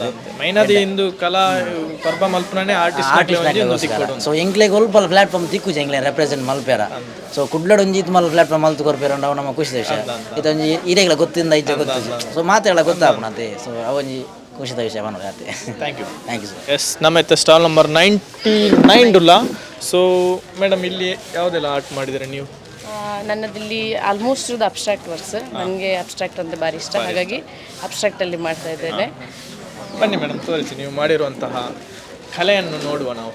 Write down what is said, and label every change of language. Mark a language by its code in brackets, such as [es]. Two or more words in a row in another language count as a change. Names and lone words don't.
[tcy] ಮೈನಾದಿ ಇಂದು ಕಲಾ ಪರ್ಬ ಮಲ್ಪನೇ ಆರ್ಟಿಸ್ಟ್. ಸೊ ಎಂಕ್ಲೆಗೆ ಸ್ವಲ್ಪ ಪ್ಲಾಟ್ಫಾರ್ಮ್ ತಿಕ್ಕು ಎಂಕ್ಲೆ ರೆಪ್ರೆಸೆಂಟ್ ಮಲ್ಪೇರ. ಸೊ ಕುಡ್ಲಾಡ್ ಒಂಜಿ ಇತ್ತು ಮಲ್ ಪ್ಲಾಟ್ಫಾರ್ಮ್ ಮಲ್ತು ಕೊರ್ಪೇರ ಅವು ನಮ್ಮ ಖುಷಿ ವಿಷಯ. ಇದೊಂಜಿ ಇರೆಗಳ ಗೊತ್ತಿಂದ ಇಜ್ಜ ಗೊತ್ತಿದ್ದು ಸೊ ಮಾತೆಲ್ಲ ಗೊತ್ತಾಗ್ನತೆ. ಸೊ ಅವೊಂಜಿ ಖುಷಿದ ವಿಷಯ ಬನ್ನೋದು ಯಾತೆ. [en] Thank you. Thank you sir. [kn] ಎಸ್, ನಮ್ಮ ಹತ್ರ [en] stall number [kn] 99 ಡುಲ್ಲ. ಸೊ ಮೇಡಮ್, ಇಲ್ಲಿ ಯಾವುದೆಲ್ಲ ಆರ್ಟ್ ಮಾಡಿದರೆ ನೀವು? ನನ್ನದಿಲ್ಲಿ ಆಲ್ಮೋಸ್ಟ್ ಇರೋದು [en] abstract works. [kn] ನನಗೆ ಅಬ್ಸ್ಟ್ರಾಕ್ಟ್ ಅಂದರೆ ಭಾರಿ ಇಷ್ಟ, ಹಾಗಾಗಿ ಅಬ್ಸ್ಟ್ರಾಕ್ಟಲ್ಲಿ ಮಾಡ್ತಾ ಇದ್ದೇನೆ. ಬನ್ನಿ ಮೇಡಮ್, ತೋರಿಸಿ ನೀವು ಮಾಡಿರುವಂತಹ ಕಲೆಯನ್ನು ನೋಡುವ ನಾವು.